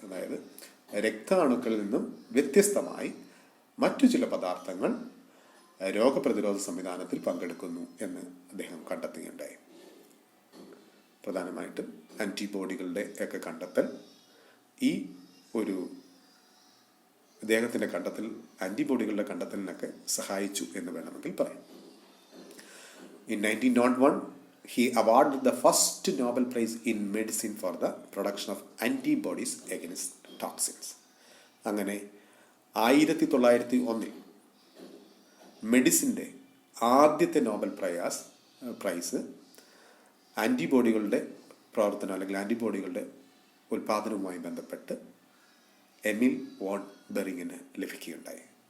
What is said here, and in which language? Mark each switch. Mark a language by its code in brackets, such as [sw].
[ml] അതായത് രക്താണുക്കളിൽ നിന്നും വ്യത്യസ്തമായി മറ്റു ചില പദാർത്ഥങ്ങൾ രോഗപ്രതിരോധ സംവിധാനത്തിൽ പങ്കെടുക്കുന്നു എന്ന് അദ്ദേഹം കണ്ടെത്തുകയുണ്ടായി. പ്രധാനമായിട്ടും ആൻറ്റിബോഡികളുടെ ഒക്കെ കണ്ടെത്തൽ ഈ ഒരു അദ്ദേഹത്തിൻ്റെ ആൻറ്റിബോഡികളുടെ കണ്ടെത്തലിനൊക്കെ സഹായിച്ചു എന്ന് വേണമെങ്കിൽ പറയാം. [en] In 1901, he awarded the first Nobel Prize in Medicine for the production of antibodies against toxins. [ml] അങ്ങനെ 1901 മെഡിസിൻ്റെ ആദ്യത്തെ നോബൽ പ്രൈസ് ആൻറ്റിബോഡികളുടെ പ്രവർത്തനം അല്ലെങ്കിൽ ആൻറ്റിബോഡികളുടെ ഉൽപ്പാദനവുമായി ബന്ധപ്പെട്ട് എമിൽ വോൺ ബെറിങ്ങിന് ലഭിക്കുകയുണ്ടായി.